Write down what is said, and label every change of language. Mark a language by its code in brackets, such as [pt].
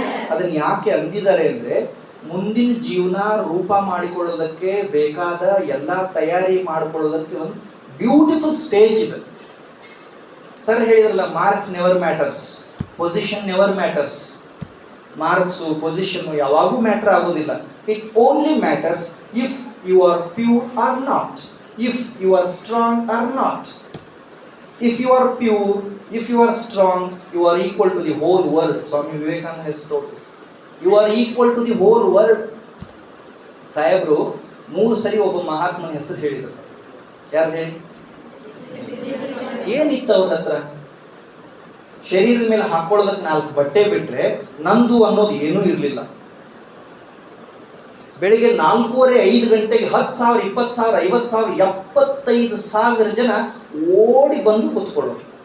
[kn] ಅದನ್ನು ಯಾಕೆ ಅಂದಿದ್ದಾರೆ ಅಂದರೆ, ಮುಂದಿನ ಜೀವನ ರೂಪ ಮಾಡಿಕೊಳ್ಳೋದಕ್ಕೆ ಬೇಕಾದ ಎಲ್ಲ ತಯಾರಿ ಮಾಡಿಕೊಳ್ಳೋದಕ್ಕೆ ಒಂದು ಬ್ಯೂಟಿಫುಲ್ ಸ್ಟೇಜ್ ಇದೆ. ಸರ್ ಹೇಳಿದ್ರಲ್ಲ, [en] Marks never matters, position never matters. [kn] Marks position ಯಾವಾಗೂ ಮ್ಯಾಟರ್ ಆಗೋದಿಲ್ಲ. [en] It only matters if you are pure or not, if you are strong or not. If you are pure, if you are strong, you are equal to the whole world. Swami Vivekananda has told this. You are equal to the whole world. [kn] ಸಾಹೇಬ್ರು 3 ಸರಿ ಒಬ್ಬ ಮಹಾತ್ಮನ ಹೆಸರು ಹೇಳಿದರು. ಯಾರು ಹೇಳಿ? ಏನಿತ್ತು ಅವ್ರ ಹತ್ರ? ಶರೀರದ ಮೇಲೆ ಹಾಕೊಳ್ಳೋದಕ್ಕೆ 4 ಬಟ್ಟೆ ಬಿಟ್ರೆ ನಂದು ಅನ್ನೋದು ಏನೂ ಇರಲಿಲ್ಲ. ಬೆಳಿಗ್ಗೆ 4:30 5 ಗಂಟೆಗೆ 10,000 20,000 50,000 75,000 ಜನ ಓಡಿ ಬಂದು ಕೂತ್ಕೊಳ್ಳೋರು.